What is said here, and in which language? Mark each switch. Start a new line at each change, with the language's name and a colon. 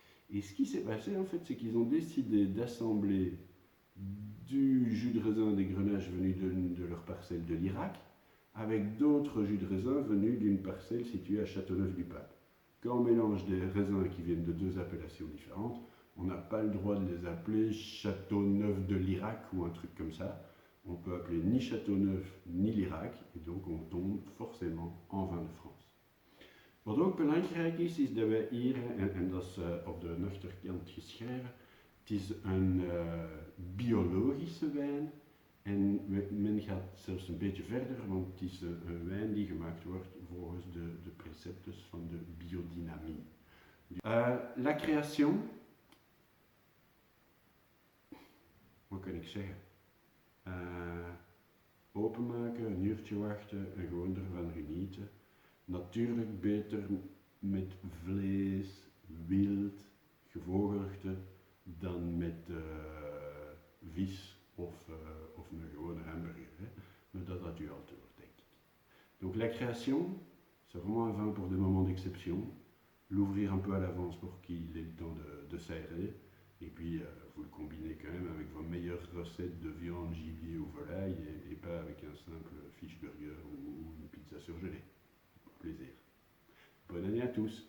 French: Et ce qui s'est passé en fait, c'est qu'ils ont décidé d'assembler du jus de raisin des grenaches venus de leur parcelle de l'Irak avec d'autres jus de raisin venus d'une parcelle située à Châteauneuf-du-Pape. Quand on mélange des raisins qui viennent de deux appellations différentes, on n'a pas le droit de les appeler Châteauneuf de l'Irak ou un truc comme ça. On peut appeler ni Châteauneuf ni l'Irak, et donc on tombe forcément en vin de France.
Dutch: Wat ook belangrijk is dat wij hier, en dat is op de nuchterkant geschreven, het is een biologische wijn. En men gaat zelfs een beetje verder, want het is een wijn die gemaakt wordt volgens de preceptes van de biodynamie. La création, wat kan ik zeggen? Openmaken, een uurtje wachten en gewoon ervan genieten. Natuurlijk beter met vlees, wild, gevogelte dan met vis of een gewone hamburger. Hè. Mais dat u al te hoort, denk ik.
French: Donc la création, c'est vraiment un vin pour des moments d'exception. L'ouvrir un peu à l'avance pour qu'il ait le temps de s'aérer. Et puis vous le combinez quand même avec vos meilleures recettes de viande, gibier ou volaille et pas avec un simple fish burger ou une pizza surgelée. Plaisir. Bonne année à tous.